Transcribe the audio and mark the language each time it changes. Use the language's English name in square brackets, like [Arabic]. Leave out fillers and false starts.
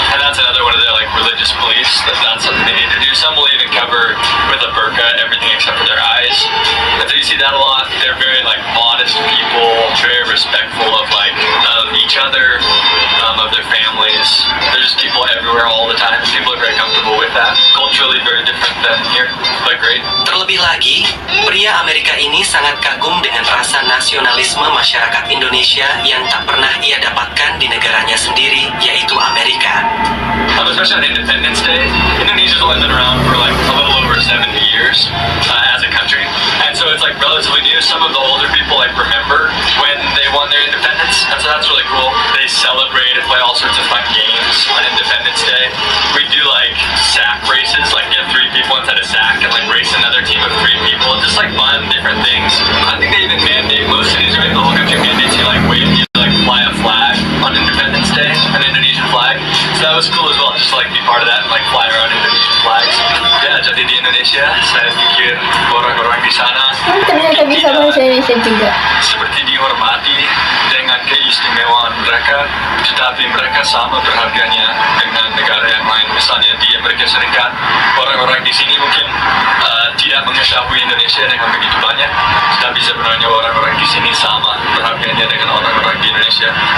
[English] And that's another one of their like religious beliefs. That's not something they need to do. Some will even cover with a burqa everything except for their eyes. And so you see that a lot. They're very like modest people, very respectful of like of each other, of their families. There's just people everywhere all the time. People are very comfortable with that. Culturally very different than here, but great. [Indonesian] Terlebih lagi, pria Amerika ini sangat kagum dengan rasa nasionalisme masyarakat Indonesia yang tak pernah ia dapatkan di negaranya sendiri, yaitu Amerika. [English] especially on Independence Day. Indonesia's only been around for like a little over 70 years as a country, and so it's like relatively new. Some of the older people like remember when they won their independence, and so that's really cool. They celebrate and play all sorts of fun games on Independence Day. We do like sack races, like get 3 people inside a sack and like race another team of 3 people. Just like fun, different things. I think they even mandate, most cities, right? The whole country mandates you like wave, you like fly a flag on Independence Day, an Indonesian flag. So that was cool as well, just to like be part of that and like fly around Indonesian flags. [Indonesian] Ya, jadi di Indonesia, saya pikir orang-orang di sana Ternyata bisa bahasa Indonesia juga. seperti dihormati dengan keistimewaan mereka, tetapi mereka sama berharganya dengan negara yang lain. Misalnya di Amerika Serikat, orang-orang di sini mungkin tidak mengetahui Indonesia dengan begitu banyak, tetapi sebenarnya orang-orang di sini sama berharganya dengan orang-orang di Indonesia.